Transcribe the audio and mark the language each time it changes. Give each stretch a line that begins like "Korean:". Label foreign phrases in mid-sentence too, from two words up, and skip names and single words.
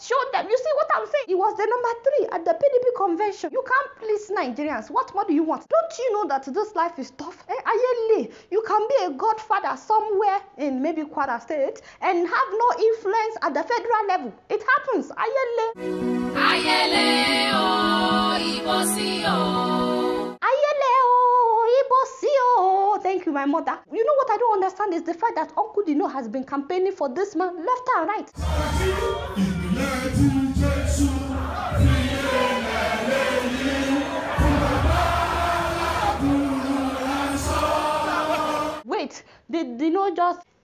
English: Show them. You see what I'm saying? He was the number 3 at the PDP convention. You can't please Nigerians. What more do you want? Don't you know that this life is tough? Ayele, you can be a godfather somewhere in maybe Kwara State and have no influence at the federal level. It happens. Ayele.
Yoruba: Ayele o ibosi o. Ayele o ibosi o.
English: Thank you, my mother. You know what I don't understand is the fact that Uncle Dino has been campaigning for this man left and right. Wait, did Dino just...